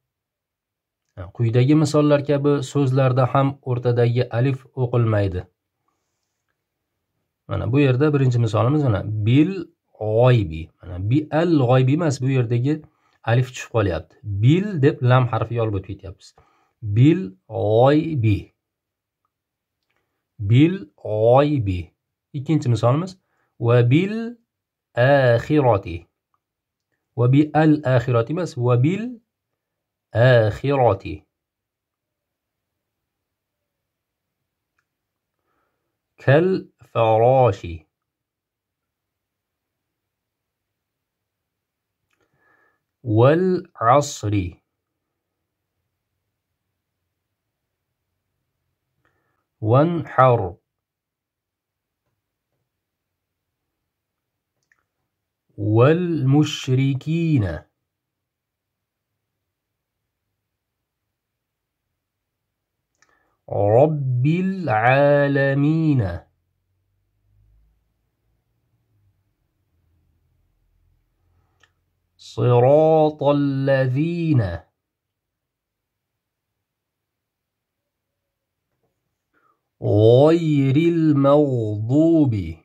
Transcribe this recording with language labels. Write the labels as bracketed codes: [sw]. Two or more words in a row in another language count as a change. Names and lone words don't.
[uz] Mana bu yerda birinchi misolimiz mana [ar] بالغيب. [uz] Mana [ar] ب الغيب [uz] emas, bu yerdagi alif tushib qolyapti. Bil deb lam harfi olib o'tib ketyapmiz. [ar] بالغيب. [uz] Ikkinchi misolimiz [ar] وبالآخرة. و ب الآخرة emas, وبالآخرة. كالفراش. والعصر. Wanhar. والمشركين. رب العالمين. صراط الذين. غير المغضوب.